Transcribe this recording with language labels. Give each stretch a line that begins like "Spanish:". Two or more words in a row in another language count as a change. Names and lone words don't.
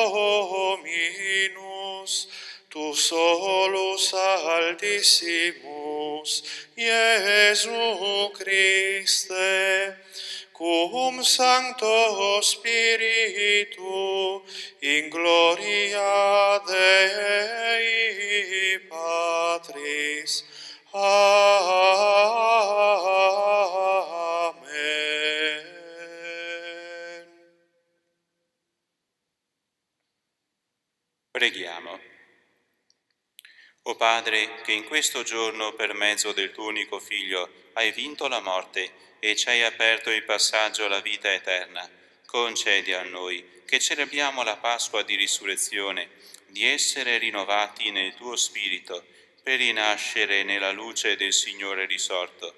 Latin: Dominus, tu solus altissimus, Iesu Christe, cum Sancto Spiritu, in gloria Dei Patris. Amen.
Italian: Preghiamo. O Padre, che in questo giorno per mezzo del tuo unico Figlio hai vinto la morte e ci hai aperto il passaggio alla vita eterna, concedi a noi, che celebriamo la Pasqua di risurrezione, di essere rinnovati nel tuo Spirito, per rinascere nella luce del Signore risorto.